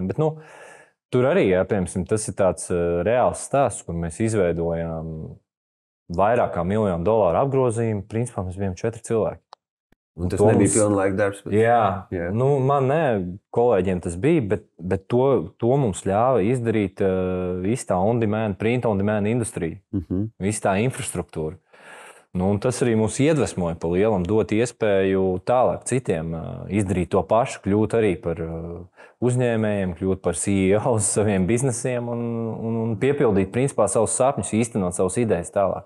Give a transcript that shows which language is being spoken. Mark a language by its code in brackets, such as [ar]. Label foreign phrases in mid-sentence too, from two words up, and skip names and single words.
[lv] Bet, tur arī, piemēram, tas ir tāds reāls stāsts, kur mēs izveidojām vairāk kā $1 miljonu apgrozījumu. Principā mēs bijām 4 cilvēki. Un tas nebija pilnlaika darbs. Jā. Man kolēģiem tas bija, bet to mums ļāva izdarīt visu tā [en] on-demand, print-on-demand [lv] industrija, visu tā infrastruktūra. Tas arī mūs iedvesmoja pa lielam dot iespēju tālāk citiem izdarīt to pašu, kļūt arī par uzņēmējiem, kļūt par CEO saviem biznesiem un piepildīt principā savus sapņus, īstenot savus idejas tālāk.